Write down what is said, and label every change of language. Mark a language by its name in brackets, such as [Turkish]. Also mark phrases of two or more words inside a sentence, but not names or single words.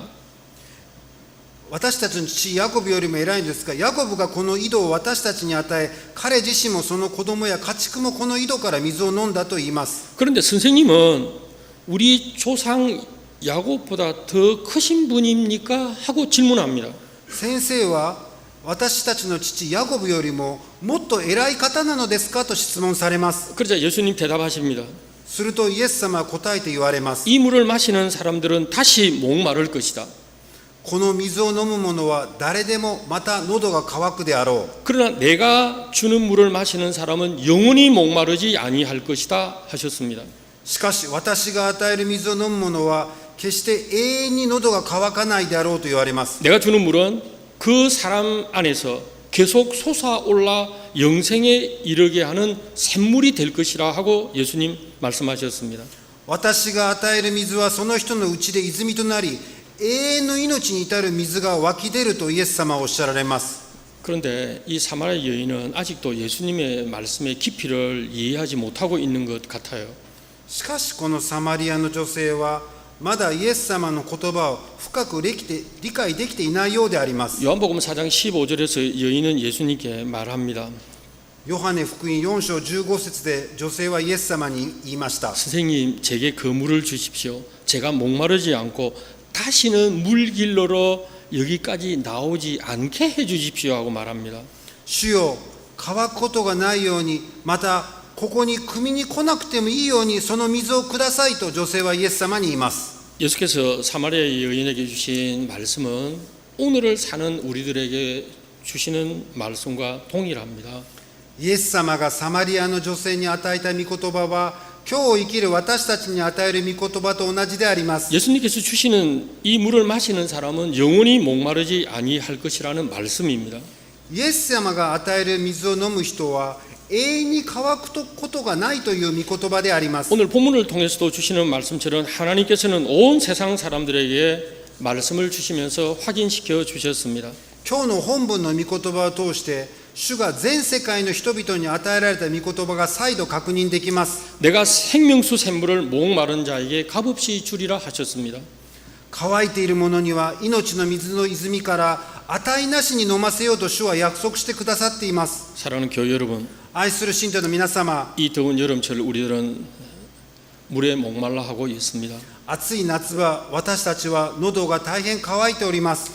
[Japanese] 私たちの父ヤコブよりも偉いんですが、ヤコブがこの井戸を私たちに与え、彼自身もその子供や家畜もこの井戸から水を飲んだと言います。 [Korean] 그런데 선생님은 우리 조상 야곱보다 더 크신 분입니까? 하고 질문합니다. [Japanese] 先生は私たちの父ヤコブよりももっと偉い方なのですかと質問されます。 [Korean] 그러자 예수님 대답하십니다. [Japanese] するとイエス様は答えて言われます。 [Korean] 이 물을 마시는 사람들은 다시 목마를 것이다. [Japanese] この水を飲む者は誰でもまた喉が渇くであろう。 [Korean] 그러나 내가 주는 물을 마시는 사람은 영원히 목마르지 아니할 것이다 하셨습니다. [Japanese] しかし私が与える水を飲む者は決して永遠に喉が渇かないであろうと言われます。 [Korean] 내가 주는 물은 그 사람 안에서 계속 솟아올라 영생에 이르게 하는 샘물이 될 것이라 하고 예수님 말씀하셨습니다. [Japanese] 私が与える水はその人のうちで泉となり永遠の命に至る水が湧き出るとイエス様はおっしゃられます。 [Korean] 그런데 이 사마리아 여인은 아직도 예수님의 말씀의 깊이를 이해하지 못하고 있는 것 같아요. [Japanese] しかしこのサマリアの女性はまだイエス様の言葉を深く理解できていないようであります。 [Korean] 요한복음 4장 15절에서 여인은 예수님께 말합니다. [Japanese] ヨハネ福音4章15節で女性はイエス様に言いました。 [Korean] 선생님, 제게 그 물을 주십시오. 제가 목마르지 않고 다시는 물길로로 여기까지 나오지 않게 해주십시오 하고 말합니다. [Japanese] 主よ、乾くことがないように、またここに汲みに来なくてもいいようにその水をくださいと女性はイエス様に言います。 [Korean] 예수께서 사마리아의 여인에게 주신 말씀은 오늘을 사는 우리들에게 주시는 말씀과 동일합니다. [Japanese] イエス様がサマリアの女性に与えた御言葉は、今日生きる私たちに与える御言葉と同じであります。 [Korean] 예수님께서 주시는 이 물을 마시는 사람은 영원히 목마르지 아니할 것이라는 말씀입니다. [Japanese] イエス様が与える水を飲む人は永遠に乾くことがないという御言葉であります。 [Korean] 오늘 본문을 통해서도 주시는 말씀처럼 하나님께서는 온 세상 사람들에게 말씀을 주시면서 확인시켜 주셨습니다. [Japanese] 今日の本文の御言葉を通して主が全世界の人々に与えられた御言葉が再度確認できます。 [Korean] 내가 생명수 샘물을 목마른 자에게 값없이 주리라 하셨습니다. [Japanese] 乾いている者には命の水の泉から値なしに飲ませようと主は約束してくださっています。 [Korean] 사랑하는 교회 여러분, [Japanese] 愛する信徒の皆様、 [Korean] 이 더운 여름철 우리들은 물에 목말라 하고 있습니다. [Japanese] 暑い夏は私たちは喉が大変乾いております。